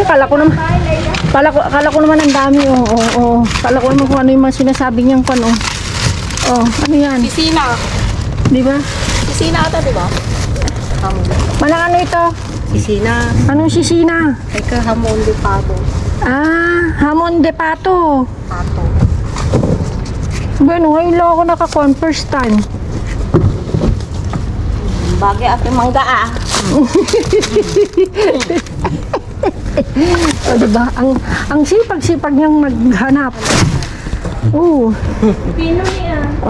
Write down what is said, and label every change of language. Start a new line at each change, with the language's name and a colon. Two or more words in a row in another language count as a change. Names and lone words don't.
Filipino: Kala ko naman ang dami. Oo. Kala ko naman kung ano yung mga sinasabi niyang kwan. Oh, ano yan? Sisina. Di ba? Sisina ata, di ba? Manang ano ito? Sisina. Anong sisina?
Spanish: Eka, hamon de pato. Hamon de pato. Pato.
Filipino: Bueno, ngayon lang ako nakakuan.
English: First time.
Filipino: Bagay ate mangga O, diba? Ang sipag-sipag niyang maghanap. Oo. Pino niya.